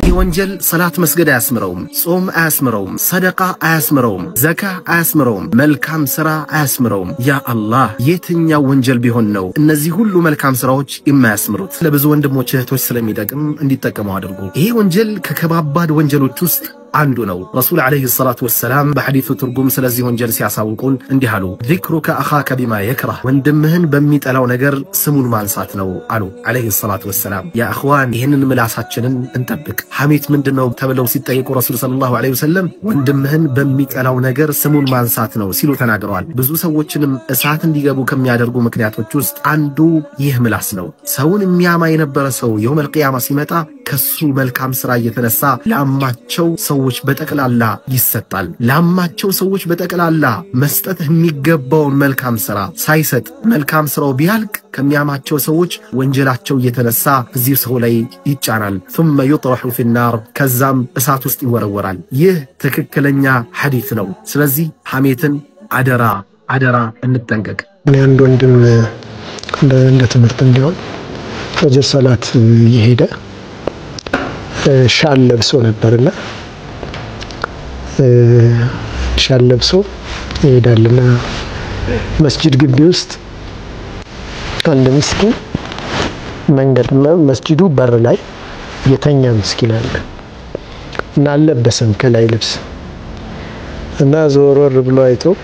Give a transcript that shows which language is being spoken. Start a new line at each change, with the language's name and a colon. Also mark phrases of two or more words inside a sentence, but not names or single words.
Amharic: ይህ ወንጀል ሰላት መስገድ አያስምረውም፣ ጾም አያስምረውም፣ ሰደቃ አያስምረውም፣ ዘካ አያስምረውም፣ መልካም ስራ አያስምረውም። ያ አላህ የትኛው ወንጀል ቢሆን ነው እነዚህ ሁሉ መልካም ስራዎች የማያስምሩት? ለብዙ ወንድሞች እህቶች ስለሚጠቅም እንዲጠቀሙ አድርጉ። ይሄ ወንጀል ከከባባድ ወንጀሎች ውስጥ አንዱ ነው። ረሱል
Arabic: عليه الصلاة والسلام
Amharic: በሐዲሱ ትርጉም ስለዚህ ወንጀል ሲያሳውቁን እንዲህ አሉ።
Arabic: ذكرك اخاك بما يكره
Amharic: ወንድምህን በሚጠላው ነገር ስሙን ማንሳት ነው አሉ
Arabic: عليه الصلاة والسلام። يا اخوان
Amharic: ይሄንን ምላሳችንን እንጠብቅ። ሐሜት ምንድነው ተብለው ሲጠየቁ ረሱል
Arabic: صلى الله عليه وسلم
Amharic: ወንድምህን በሚጠላው ነገር ስሙን ማንሳት ነው ሲሉ ተናግረዋል። ብዙ ሰዎችንም እሳት እንዲገቡ ከሚያደርጉ ምክንያቶች ውስጥ አንዱ ይህ ምላስ ነው። ሰውን የሚያማ የነበረ ሰው
Arabic: يوم القيامة
Amharic: ሲመጣ ከሱ መልካም ስራ እየተነሳ ለአማቸው ሰዎች በጠቅላላ ይሰጣል። ለአማቸው ሰዎች በጠቅላላ መስጠት የሚገባውን መልካም ስራ ሳይሰጥ መልካም ስራው ቢያልቅ ከሚያማቸው ሰዎች ወንጀላቸው እየተነሳ እዚህ ሰው ላይ ይጫናል።
Arabic: ثم يطرح في النار
Amharic: ከዛም እሳት ውስጥ ይወረወራል። ይህ ትክክለኛ ሐዲስ ነው። ስለዚህ ሐሜትን አደራ እንጠንቀቅ። እኔ አንድ ወንድም እንደ ትምህርት እንዲሆን ፈጅር ሰላት ይሄደ ሻል ለብሶ ነበርና ሻል ለብሶ ይሄዳልና መስጂድ ግቢ ውስጥ አንድ ምስኪን መንገድ መስጂዱ በር ላይ የተኛ ምስኪን አለ እና አልለበሰም ከላይ ልብስ እና ዞር ብሎ አይቶ